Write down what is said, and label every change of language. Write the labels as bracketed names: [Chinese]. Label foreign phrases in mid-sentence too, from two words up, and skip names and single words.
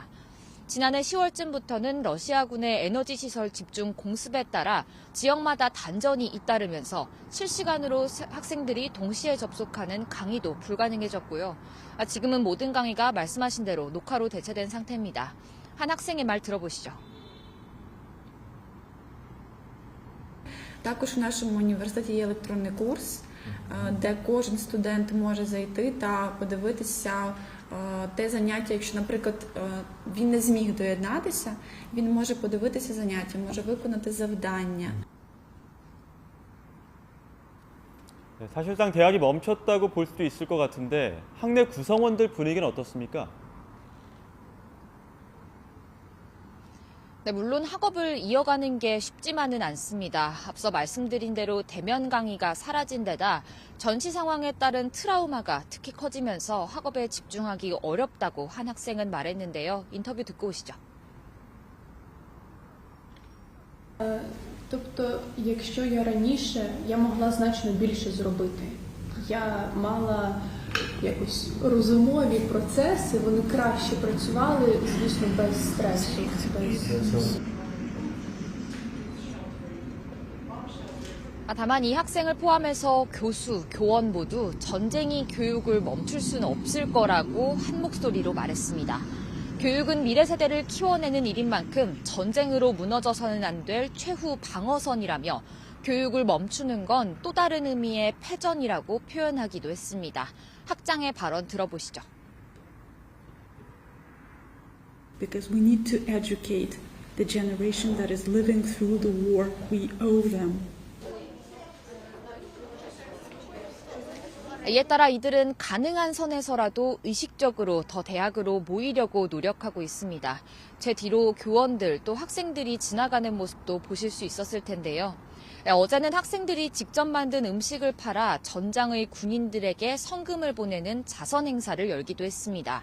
[Korean] 지난해 10월쯤부터는 러시아군의 에너지 시설 집중 공습에 따라 지역마다 단전이 잇따르면서 실시간으로 학생들이 동시에 접속하는 강의도 불가능해졌고요. 지금은 모든 강의가 말씀하신 대로 녹화로 대체된 상태입니다. 한 학생의 말 들어보시죠. [Ukrainian] Також в нашому університеті є електронний курс, де кожен студент може зайти та подивитися те заняття. Якщо, наприклад, він не зміг доєднатися, він може подивитися заняття, може виконати завдання. [Korean] 사실상 대학이 멈췄다고 볼 수도 있을 것 같은데 학내 구성원들 분위기는 어떻습니까? 네, 물론 학업을 이어가는 게 쉽지만은 않습니다. 앞서 말씀드린 대로 대면 강의가 사라진 데다 전시 상황에 따른 트라우마가 특히 커지면서 학업에 집중하기 어렵다고 한 학생은 말했는데요. 인터뷰 듣고 오시죠. [Ukrainian] Тобто, якщо я раніше, я могла значно більше зробити. Я мала якось розумові процеси, вони краще працювали, звісно, без стресу. [Korean] 다만 이 학생을 포함해서 교수, 교원 모두 전쟁이 교육을 멈출 수는 없을 거라고 한 목소리로 말했습니다. 교육은 미래 세대를 키워내는 일인 만큼 전쟁으로 무너져서는 안 될 최후 방어선이라며 교육을 멈추는 건 또 다른 의미의 패전이라고 표현하기도 했습니다. 학장의 발언 들어보시죠. [English] Because we need to educate the generation that is living through the war. We owe them. [Korean] 이에 따라 이들은 가능한 선에서라도 의식적으로 더 대학으로 모이려고 노력하고 있습니다. 제 뒤로 교원들 또 학생들이 지나가는 모습도 보실 수 있었을 텐데요. 어제는 학생들이 직접 만든 음식을 팔아 전장의 군인들에게 성금을 보내는 자선 행사를 열기도 했습니다.